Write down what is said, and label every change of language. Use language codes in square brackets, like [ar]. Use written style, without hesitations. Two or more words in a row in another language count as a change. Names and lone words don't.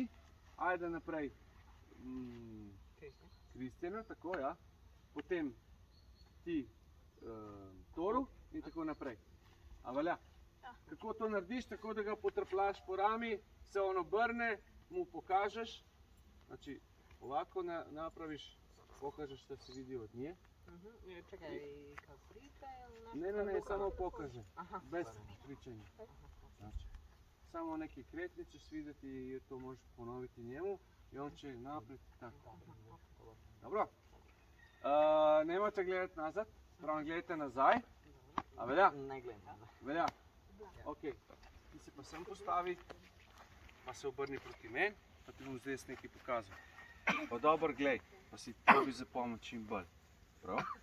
[sl] Ajde naprej Kristjana, tako ja. Potem ti Toru in tako naprej. A velja? Kako to narediš? Tako da ga potrpljaš po rami, se on obrne, mu pokažeš. [hr] Znači, ovako napraviš, pokažeš, da se vidi od nje. [sl] Čakaj, kako prite? [hr] Ne, samo pokaže, bez pričanja. Znači, samo neke kretnje ćeš vidjeti i to možeš ponoviti njemu i on će naprijed tako. Dobro? Nemojte gledati nazad, pravno gledajte nazaj. [sl] A velja? Ne gledam. Velja? Ok, ti se pa sem postavi, pa se obrni proti meni, pa ti bom zdaj jaz nekaj pokazal. Pa dobro glej, pa si probi zapomniti čim bolj. Prav?